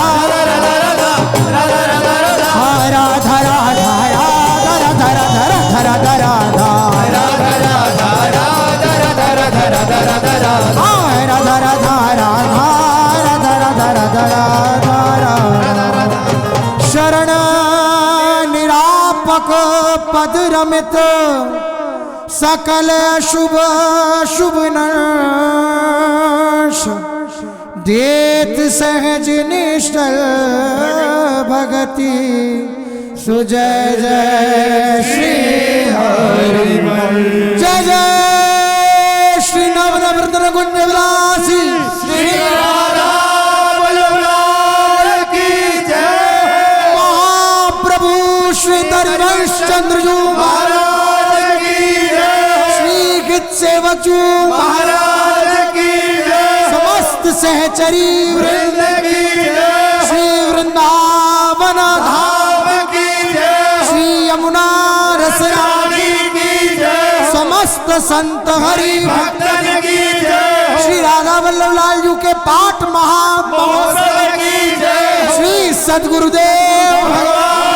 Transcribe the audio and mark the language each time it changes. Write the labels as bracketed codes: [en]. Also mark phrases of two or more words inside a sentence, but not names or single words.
[hi] हाँ राधा राधा राधा राधा राधा राधा हाँ राधा राधा राधा राधा राधा राधा शरण निरापक पद रमित सकल शुभ शुभ नाश देत सहज निष्ठल भगति सुजय जय श्री हरि जय जय श्री नव नवरत्न कुंज विलासी श्री राधा वल्लभ की जय महाप्रभु श्री धर्मश चंद्रजू महाराज की जय श्री गीत सेवक जू महाराज की जय समस्त सहचरी वृंद की जय श्री वृंदावन धाम की जय श्री यमुना रसरानी की जय समस्त संत हरि भक्तन की जय श्री राधा वल्लभ लाल जी के पाठ महामहोत्सव की जय श्री सद्गुरुदेव भगवान